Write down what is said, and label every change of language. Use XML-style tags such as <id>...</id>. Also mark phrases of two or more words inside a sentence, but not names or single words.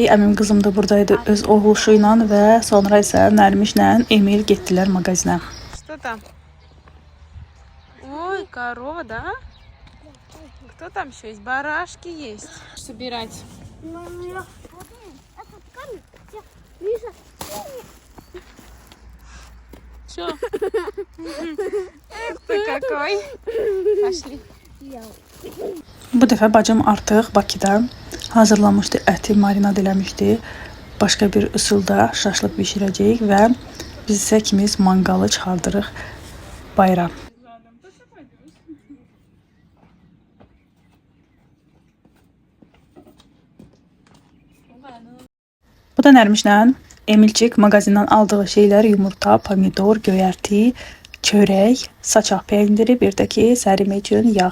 <az>Əmim qızım da buradaydı öz oğluşu ilə və sonra isə Nərmişlə Emil getdilər mağazinə.</az> <ru>Что там? Ой, корова, да? Кто там еще есть? Барашки есть. Собирать. Что? Эх ты какой. Пошли.</ru> <az>Bu dəfə bacım artıq Bakıda hazırlamışdı, əti marinad eləmişdi. Başqa bir üsulda şaşlıq bişirəcəyik və biz isə ikimiz manqalı çıxardırıq bayram. Bu da Nərmişlə Emilcik mağazindən aldığı şeylər yumurta, pomidor, göyərti, çörək, saçaq peyniri, bir də ki, sərimək üçün yağ.</az>